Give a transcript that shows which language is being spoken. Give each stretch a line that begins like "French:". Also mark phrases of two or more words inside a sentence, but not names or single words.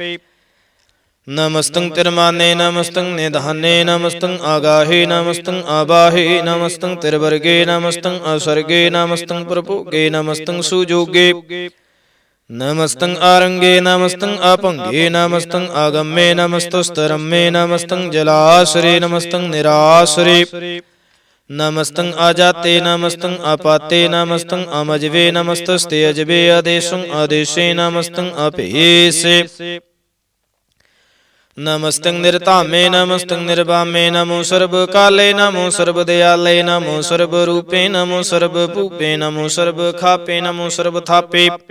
Braj: ਨਮਸਤੰ ਤਿਰਮਾਨੇ ਨਮਸਤੰ ਨਿਧਾਨੇ, ਨਮਸਤੰ ਆਗਾਹੇ ਨਮਸਤੰ ਆਬਾਹੇ, ਨਮਸਤੰ ਤਿਰਵਰਗੇ ਨਮਸਤੰ ਅਸਰਗੇ, ਨਮਸਤੰ ਪ੍ਰਭੋਗੇ ਨਮਸਤੰ ਸੁਜੋਗੇ। ਨਮਸਤੰ ਆਰੰਗੇ ਨਮਸਤੰ ਅਭੰਗੇ, ਨਮਸਤੰ ਆਗੰਮੇ ਨਮਸਤਸਤਰੰਮੇ, ਨਮਸਤੰ ਜਲਾਸਰੇ ਨਮਸਤੰ ਨਿਰਾਸਰੇ। नमस्तं आजाते नमस्तं आपाते नमस्तं अमजवे नमस्तस्ते अजबे आदेशं आदेशे नमस्तं अपेसे नमस्तं निर्तामे नमस्तं निर्वामे नमो सर्वकाले नमो सर्वदयाले नमो सर्वरूपे नमो सर्वभूपे नमो सर्वखापे नमो सर्वथापे